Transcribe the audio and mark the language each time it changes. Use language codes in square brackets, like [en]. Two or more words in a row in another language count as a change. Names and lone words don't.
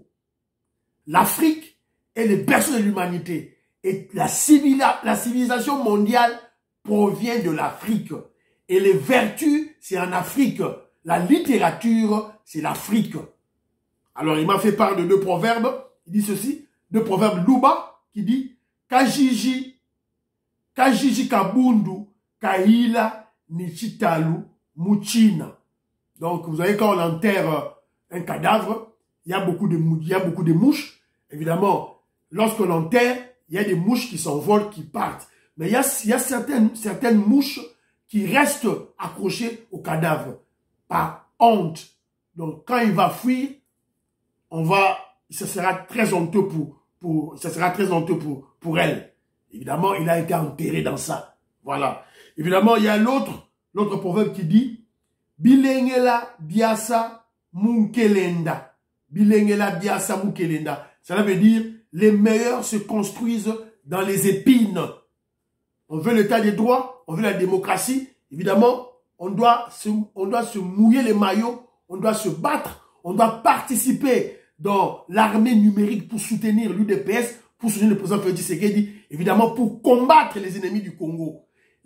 [fr] L'Afrique est le berceau de l'humanité et la civilisation mondiale provient de l'Afrique. Et les vertus, c'est en Afrique. La littérature, c'est l'Afrique. Alors, il m'a fait part de deux proverbes. Il dit ceci, deux proverbes Luba, qui dit [lu] Kajiji kabundu, kaila nichitalu muchina. [fr] Donc, vous savez, quand on enterre un cadavre, il y a beaucoup de mouches. Évidemment, lorsqu'on enterre, il y a des mouches qui s'envolent, qui partent. Mais il y a certaines mouches qui restent accrochées au cadavre par honte. Donc, quand il va fuir, ça sera très honteux pour elle. Évidemment, il a été enterré dans ça. Voilà. Évidemment, il y a l'autre proverbe qui dit [lu] Bilengela biasa munkelenda. Bilengela biasa munkelenda. [fr] Cela veut dire les meilleurs se construisent dans les épines. On veut l'état des droits, on veut la démocratie. Évidemment, on doit se mouiller les maillots, on doit se battre, on doit participer dans l'armée numérique pour soutenir l'UDPS, pour soutenir le président Félix Tshisekedi, évidemment pour combattre les ennemis du Congo.